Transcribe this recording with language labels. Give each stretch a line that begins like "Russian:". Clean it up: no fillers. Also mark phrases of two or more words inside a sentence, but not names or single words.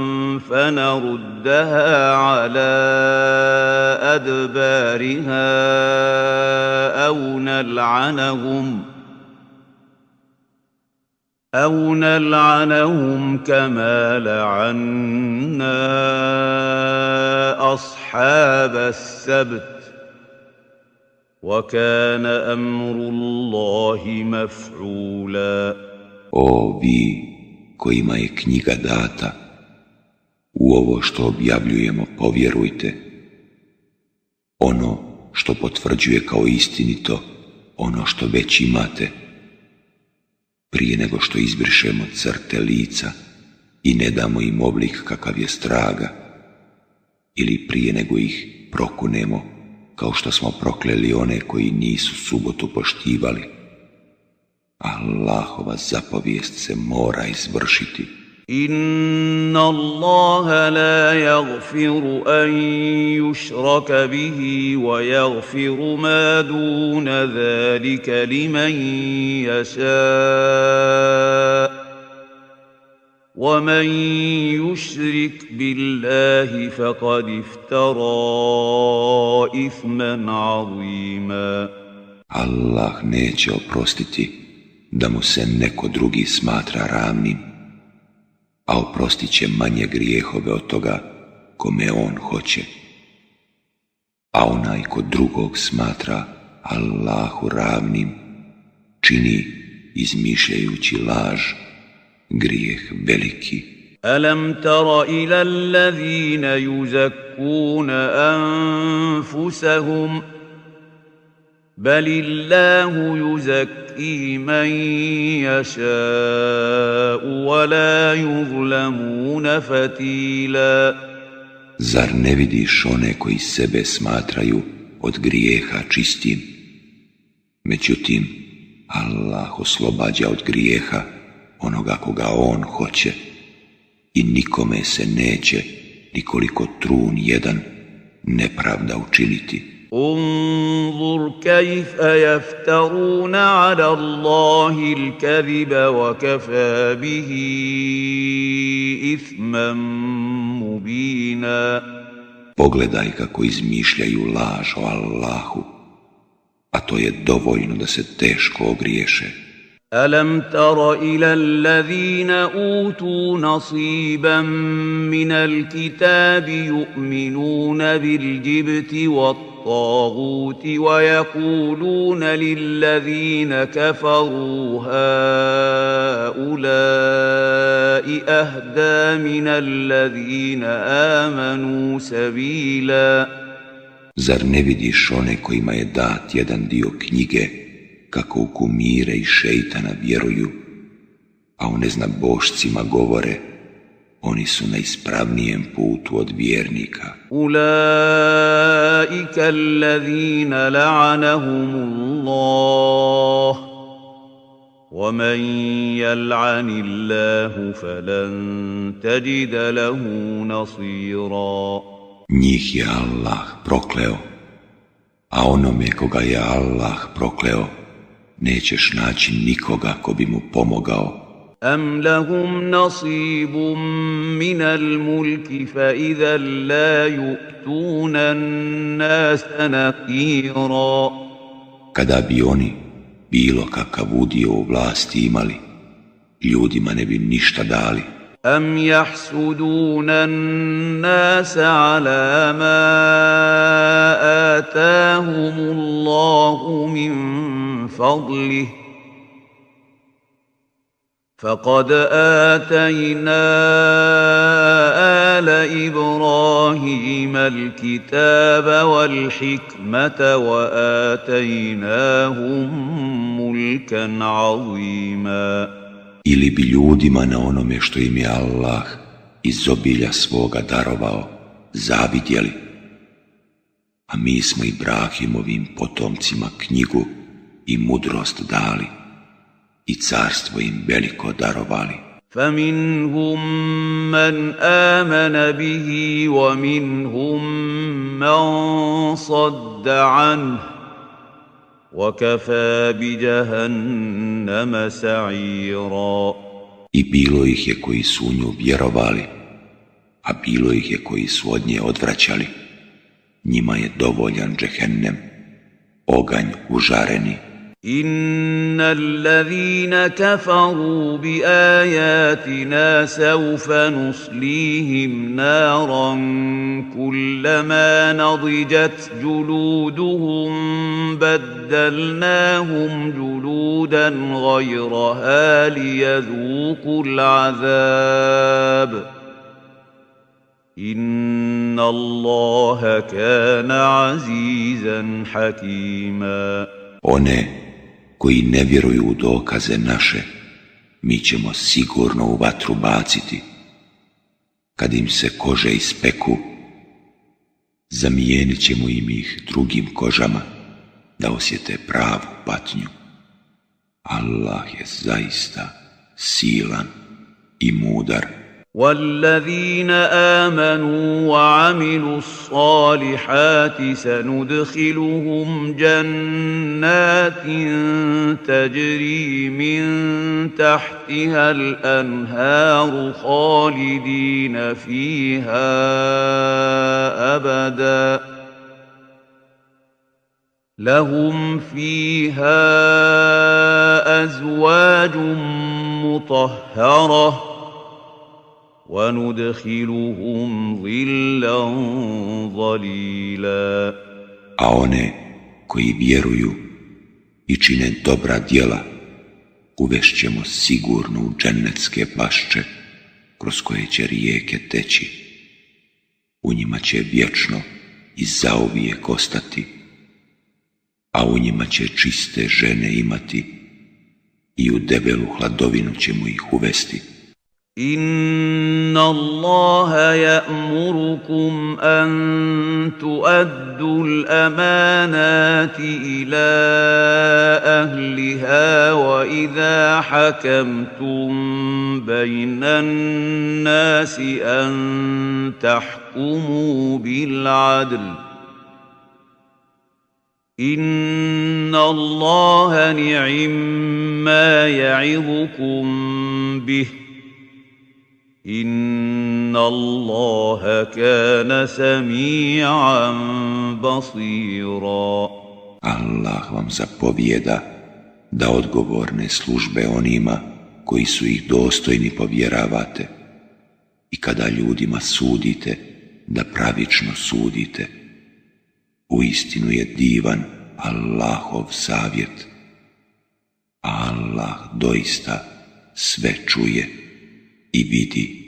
Arabic: فنردها على أدبارها أو نلعنهم كما لعنا أصحاب السبت وكان أمر الله مفعولا.
Bosnian: O vi kojima je knjiga data, u ovo što objavljujemo povjerujte. Ono što potvrđuje kao istinito ono što već imate, prije nego što izbrišemo crte lica i ne damo im oblik kakav je straga, ili prije nego ih prokunemo kao što smo prokleli one koji nisu subotu poštivali. Allahova zapovijest se mora izvršiti.
Arabic: إن الله لا يغفر أن يشرك به ويغفر ما دون ذلك لمن يشاء. ومن يشرك بالله فقد افترى إثما عظيما.
Bosnian: Allah neće oprostiti da mu se neko drugi smatra ravnim, a oprostit će manje grijehove od toga kome on hoće. A onaj ko drugog smatra Allahu ravnim, čini izmišljajući laž grijeh veliki.
Arabic: ألم تر إلى الذين يزكون أنفسهم بل الله يزكي من يشاء ولا يظلمون فتيلا.
Bosnian: Zar ne vidiš one koji sebe smatraju od grijeha čistim? Međutim, Allah oslobađa od grijeha onoga koga on hoće i nikome se neće nikoliko trun jedan nepravda učiniti.
Arabic: انظر كيف يفترون على الله الكذب وكفى به إثما مبينا.
Bosnian: Pogledaj kako izmišljaju laž o Allahu, a to je dovoljno da se teško ogriješe.
Arabic: ألم تر إلى الذين أوتوا نصيبا من الكتاب يؤمنون بالجبت والطاغوت ويقولون للذين كفروا هؤلاء أهدى من الذين آمنوا سبيلا.
Bosnian: Zar ne vidiš one kojima je dat jedan dio knjige kako u kumire i šeitana vjeruju, a o neznabošcima govore, oni su na ispravnijem putu od vjernika.
Arabic: أولئك الذين لعنهم الله ومن يلعن الله فلن تجد له نصيرا.
Bosnian: Njih je Allah prokleo, a onome koga je Allah prokleo, nećeš naći nikoga ko bi mu pomogao.
Arabic: أم لهم نصيب من الملك فإذا لا يؤتون الناس نقيرا.
Bosnian: Kada bi oni bilo kakav udio u vlasti imali, ljudima ne bi ništa dali.
Arabic: أم يحسدون الناس على ما آتاهم الله من فضله فقد آتينا آل إبراهيم الكتاب والحكمة وآتيناهم ملكا عظيما.
Bosnian: Ili bi ljudima na onome što im je Allah iz obilja svoga darovao zavidjeli, a mi smo Ibrahimovim potomcima knjigu i mudrost dali i carstvo im veliko darovali.
Arabic: فمنهم من آمن به ومنهم من صد عنه وكفى بجهنم سعيرا.
Bosnian: I bilo ih je koji su u nju vjerovali, a bilo ih je koji su od nje odvraćali. Njima je dovoljan džehennem, oganj užareni.
Arabic: إن الذين كفروا بآياتنا سوف نصليهم نارا كلما نضجت جلودهم بدلناهم جلودا غيرها ليذوقوا العذاب إن الله كان عزيزا حكيما.
Bosnian: One koji ne vjeruju u dokaze naše, mi ćemo sigurno u vatru baciti. Kad im se kože ispeku, zamijenit ćemo im ih drugim kožama, da osjete pravu patnju. Allah je zaista silan i mudar.
Arabic: والذين آمنوا وعملوا الصالحات سندخلهم جنات تجري من تحتها الأنهار خالدين فيها أبدا لهم فيها أزواج مطهرة وَنُدْخِلُهُمْ ظِلًّا ظَلِيلًا.
Bosnian: A one koji vjeruju i čine dobra djela, uvešćemo sigurno u džennetske bašče, kroz koje će rijeke teći. U njima će vječno i zauvijek ostati, a u njima će čiste žene imati i u debelu hladovinu ćemo ih uvesti.
Arabic: إن الله يأمركم أن تؤدوا الأمانات إلى أهلها وإذا حكمتم بين الناس أن تحكموا بالعدل إن الله نعما يعظكم به إن الله كان سميعا بصيرا.
Bosnian: Allah vam zapovijeda da odgovorne službe onima koji su ih dostojni povjeravate i kada ljudima sudite da pravično sudite. Uistinu je divan Allahov savjet, a Allah doista sve čuje i vidi.